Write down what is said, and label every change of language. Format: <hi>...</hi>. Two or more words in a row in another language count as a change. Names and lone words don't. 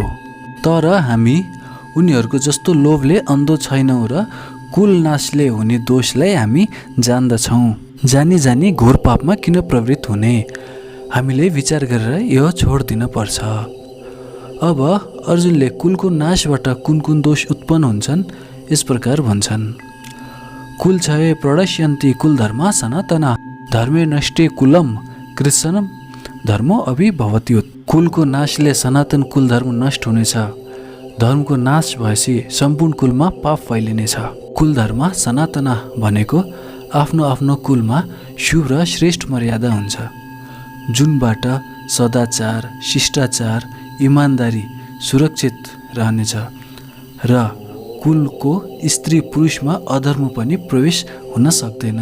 <ne>तर हामी उनीहरूको जस्तो लोभले अन्धो छैनौँ र कुल नाशले हुने दोषलाई हामी जान्दछौँ। जानी जानी घोर पापमा किन प्रवृत्त हुने? हामीले विचार गरेर यो छोडिदिन पर्छ। अब अर्जुनले कुलको नाशबाट कुन कुन दोष उत्पन्न हुन्छन् यस प्रकार भन्छन्।</ne> <sa>कुल क्षये प्रणश्यन्ति कुल धर्म सनातना धर्मे नष्टे कुलम कृष्ण धर्मो अभिभवत्युत।</sa> <ne>कुलको नाशले सनातन कुल धर्म नष्ट हुनेछ। धर्मको नाश भएपछि सम्पूर्ण कुलमा पाप फैलिनेछ।</ne> <sa>कुल धर्म सनातना</sa> <ne>भनेको आफ्नो आफ्नो कुलमा शुभ र श्रेष्ठ मर्यादा हुन्छ, जुनबाट सदाचार, शिष्टाचार, इमान्दारी सुरक्षित रहनेछ र कुलको स्त्री पुरुषमा अधर्म पनि प्रवेश हुन सक्दैन।</ne>